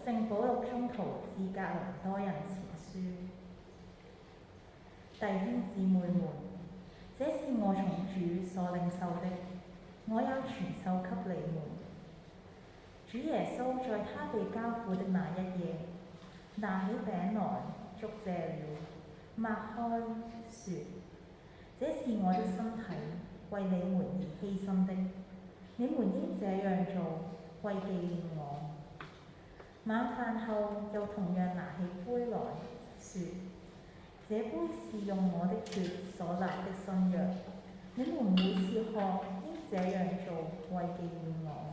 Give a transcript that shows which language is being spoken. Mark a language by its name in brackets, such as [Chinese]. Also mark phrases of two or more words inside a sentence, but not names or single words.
[Chinese] 保祿宗徒致格林多人前書。弟兄姊妹們，這是我從主所領受的，我也傳授給你們。主耶穌在他被交付的那一夜，拿起餅來，祝謝了，擘開，說：這是我的身體，為你們而犧牲的，你們應這樣做，為紀念我。晚飯後，又同樣拿起杯來，說：這杯是用我的血所立的新約，你們每次喝，應這樣做，為紀念我。